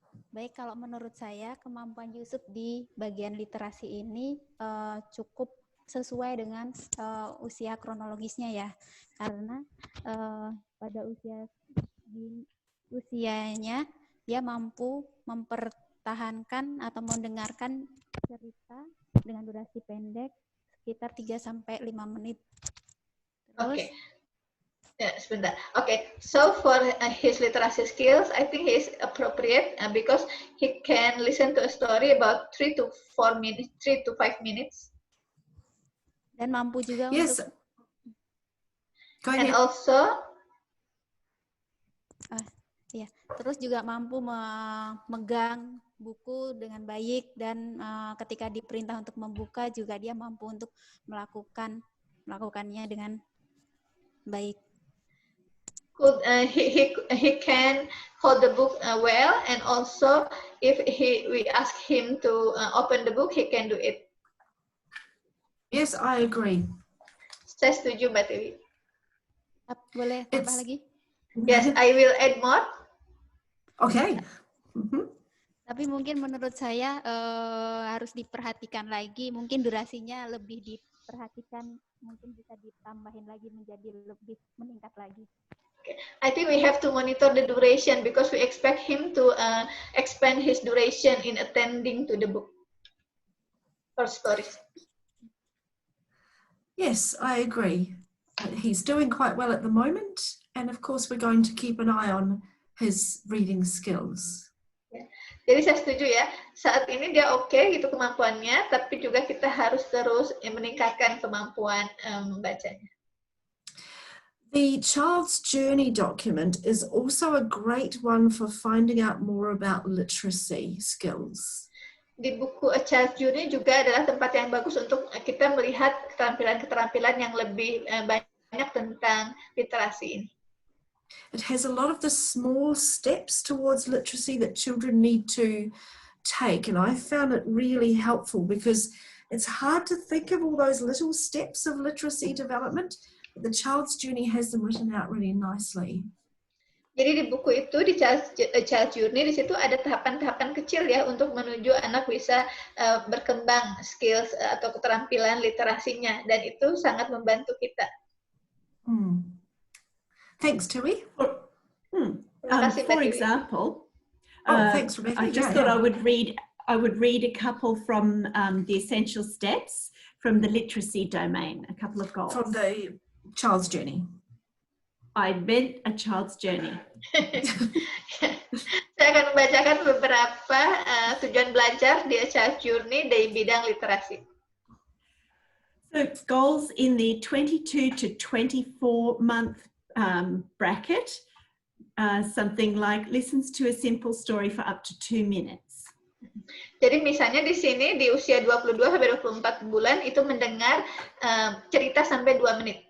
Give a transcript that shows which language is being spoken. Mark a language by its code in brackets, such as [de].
[id] Baik, kalau menurut saya kemampuan Yusuf di bagian literasi ini cukup sesuai dengan usia kronologisnya ya, karena pada usianya dia mampu mempertahankan atau mendengarkan cerita dengan durasi pendek sekitar 3-5 menit. Terus, Okay. Yeah, sebentar. [en] Okay, so for his literacy skills, I think he is appropriate because he can listen to a story about 3 to 5 minutes. [id] Dan mampu juga [en] Yes. [id] untuk. [en] Go And ahead. also, [id] Ya, terus juga mampu memegang buku dengan baik dan ketika diperintah untuk membuka juga dia mampu untuk melakukannya dengan baik. [en] He can hold the book well, and also if we ask him to open the book, he can do it. Yes, I agree. [id] Saya setuju, Mbak Tiwi. Boleh tambah lagi? [en] Yes, I will add more. Okay. [id] Tapi mungkin menurut saya harus diperhatikan lagi, mungkin durasinya lebih diperhatikan, mungkin bisa ditambahin lagi menjadi lebih meningkat lagi. [en] I think we have to monitor the duration because we expect him to expand his duration in attending to the book or stories. Yes, I agree. He's doing quite well at the moment, and of course we're going to keep an eye on his reading skills. [id] Jadi saya setuju ya, saat ini dia oke gitu kemampuannya, tapi juga kita harus terus meningkatkan kemampuan membacanya. [en] The Child's Journey document is also a great one for finding out more about literacy skills. [id] Di buku A Child's Journey juga adalah tempat yang bagus untuk kita melihat keterampilan-keterampilan yang lebih banyak tentang literasi ini. [en] It has a lot of the small steps towards literacy that children need to take, and I found it really helpful because it's hard to think of all those little steps of literacy development, but the Child's Journey has them written out really nicely. [id] Jadi di buku itu, di Child's Journey, di situ ada tahapan-tahapan kecil ya untuk menuju anak bisa berkembang skills atau keterampilan literasinya, dan itu sangat membantu kita. [en] Thanks, Tui. For example, thanks, Rebecca. I just thought I would read a couple from the essential steps from the literacy domain, a couple of goals. From the Child's Journey. I meant A Child's Journey. [id] Saya akan membacakan beberapa tujuan belajar di A Child's Journey dari bidang literasi. [en] So goals in the 22 to 24 month bracket, something like listens to a simple story for up to 2 minutes. [id] Jadi misalnya di sini di usia 22 sampai 24 bulan itu mendengar cerita sampai 2 menit.